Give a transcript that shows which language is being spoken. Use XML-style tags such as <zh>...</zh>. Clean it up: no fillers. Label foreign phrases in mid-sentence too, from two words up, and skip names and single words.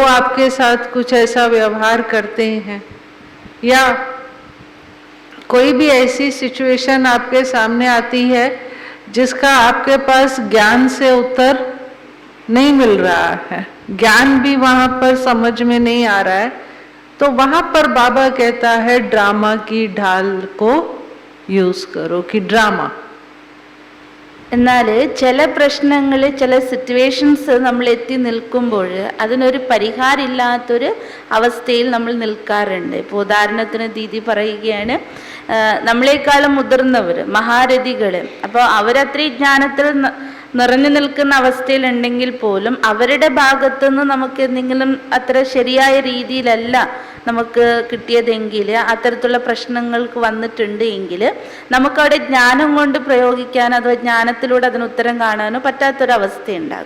<hi>आपके साथ कुछ ऐसा व्यवहार करते हैं, या कोई भी ऐसी सिचुएशन आपके सामने आती है जिसका आपके पास ज्ञान से उत्तर नहीं मिल रहा है, ज्ञान भी वहाँ पर समझ में नहीं आ रहा है, तो वहाँ पर बाबा कहता है ड्रामा की ढाल को यूज करो. कि ड्रामा</hi> <ml>എന്നാൽ ചില പ്രശ്നങ്ങൾ, ചില സിറ്റുവേഷൻസ് നമ്മൾ എത്തി നിൽക്കുമ്പോൾ അതിനൊരു പരിഹാരമില്ലാത്തൊരു അവസ്ഥയിൽ നമ്മൾ നിൽക്കാറുണ്ട്. ഇപ്പോൾ ഉദാഹരണത്തിന് ദീദി പറയുകയാണ്, നമ്മളെക്കാളും മുതിർന്നവർ മഹാരഥികൾ, അപ്പോൾ അവരത്രയും ജ്ഞാനത്തിൽ നിറഞ്ഞു നിൽക്കുന്ന അവസ്ഥയിലുണ്ടെങ്കിൽ പോലും അവരുടെ ഭാഗത്തുനിന്ന് നമുക്ക് എന്തെങ്കിലും അത്ര ശരിയായ രീതിയിലല്ല നമുക്ക് കിട്ടിയതെങ്കിൽ, അത്തരത്തിലുള്ള പ്രശ്നങ്ങൾക്ക് വന്നിട്ടുണ്ട് എങ്കിൽ നമുക്കവിടെ ജ്ഞാനം കൊണ്ട് പ്രയോഗിക്കാനോ അഥവാ ജ്ഞാനത്തിലൂടെ അതിന് ഉത്തരം കാണാനോ പറ്റാത്തൊരവസ്ഥയുണ്ടാകും.</ml>